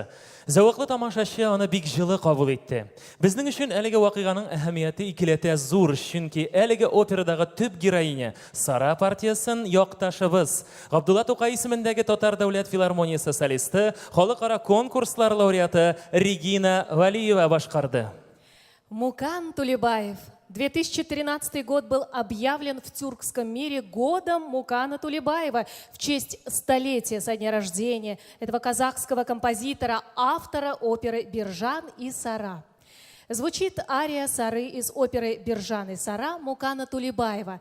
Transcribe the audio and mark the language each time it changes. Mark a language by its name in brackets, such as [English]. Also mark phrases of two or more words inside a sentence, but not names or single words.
[Tatar] Зәвыклы тамашачы аны бик җылы кабул итте. Безнең өчен әлеге вакыйганың әһәмияте икеләтә зур, чөнки әлеге операдагы төп героиня Сара партиясын якташыбыз Габдулла Тукай исемендәге Татар дәүләт филармониясе солисты, халыкара конкурслар лауреаты Регина Валиева башкарды. Мукан Тулебаев. [Russian] 2013 год был объявлен в тюркском мире годом Мукана Тулебаева в честь столетия со дня рождения этого казахского композитора, автора оперы «Биржан и Сара». Звучит ария Сары из оперы «Биржан и Сара» Мукана Тулебаева.